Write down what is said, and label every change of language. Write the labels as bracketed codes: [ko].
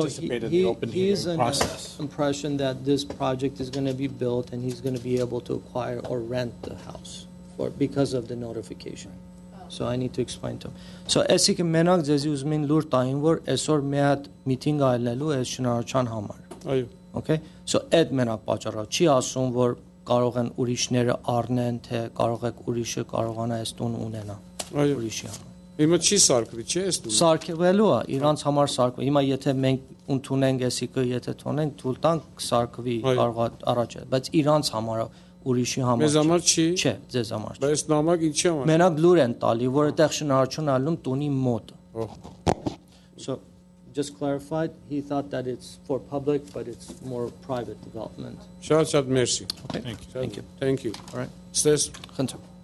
[en] participate in the open he's hearing process? Impression that this project is going to be built and he's going to be able to acquire or rent the house because of the notification. So I need to explain to him. [hy] So այսինքն մենակ ձեզի ուզում են լուր տային որ այսօր մի հատ միտինգ այլելու է շնորհչան համար։ Այո։ [en] Okay? [hy] So այդ մենակ պատճառը չի ասում որ կարող են ուրիշները առնեն թե կարող եք ուրիշը կարողանա այս տուն ունենա։ Այո։ Ուրիշի համար։ Հիմա չի սարքվի, չէ՞ այս տունը։ Սարքվելու է, իրանց համար սարքվի։ Հիմա եթե մենք ընդունենք այսիկը, եթե թողնենք, թույլ տանք սարքվի, կարող է առաջ, բայց իրանց համար ուրիշի համար։ Մեզ համար չի։ Չէ, ձեզ համար։ Բայց նամակ ինչի համար։ Մենակ լուր են տալի, որ այդտեղ շնորհություն ալում տունի մոտ։ [en] So just clarified, he thought that it's for public, but it's more private development. [hy] Շատ մերսի։ [en] Okay. Thank you. Thank you. All right. [hy] Ստես։ [en] Hunter.